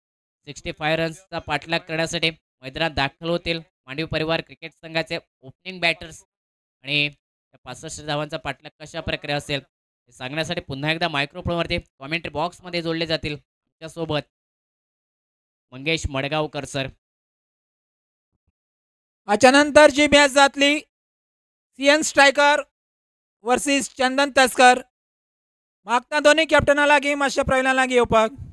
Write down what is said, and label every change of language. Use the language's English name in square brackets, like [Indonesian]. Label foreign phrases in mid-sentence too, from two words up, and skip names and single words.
[Marathi] 65 रन्सचा पाठलाग करण्यासाठी मैदानात दाखल होतील मांडवी परिवार क्रिकेट संघाचे [English] opening batters [Marathi] आणि त्या 65 धावांचा पाठलाग कशा प्रकारे असेल हे सांगण्यासाठी पुन्हा एकदा मायक्रोफोनवरती [English] commentary boxमध्ये [Marathi] जोडले जातील त्यासोबत मंगेश मडगावकर सर. [Konkani] याच्यानंतर जी मॅच जातली सीएन स्ट्रायकर वर्सीस चंदन तस्कर. मागता दोन्ही कॅप्टना लागीं मातशें प्रवीणा लागीं येवपाक.